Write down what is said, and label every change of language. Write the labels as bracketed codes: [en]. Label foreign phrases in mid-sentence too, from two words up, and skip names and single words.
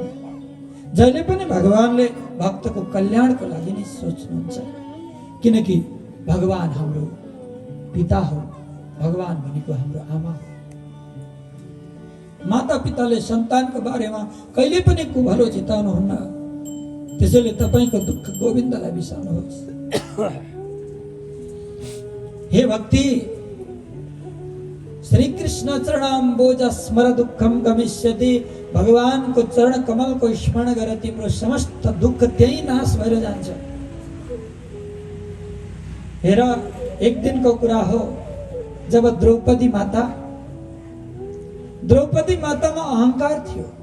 [ne] जहिले पनि भगवानले भक्तको कल्याणको लागि नै सोच्नुहुन्छ। किनकि भगवान हाम्रो पिता हो, भगवान भनेको हाम्रो आमा हो। माता पिताले सन्तानको बारेमा कहिले पनि कुभलो चिताउनुहुन्न। त्यसैले तपाईको दुःख गोविन्दलाई बिसाउनुहोस्। [sa] हे भक्ति, श्री कृष्ण चरणाम्बोज स्मर दुःखम गमिष्यति। [ne] भगवानको चरण कमलको स्मरण गर, तिम्रो समस्त दुःख त्यही नाश भएर जान्छ। हेर, एक दिनको कुरा हो जब द्रौपदी मातामा अहंकार थियो।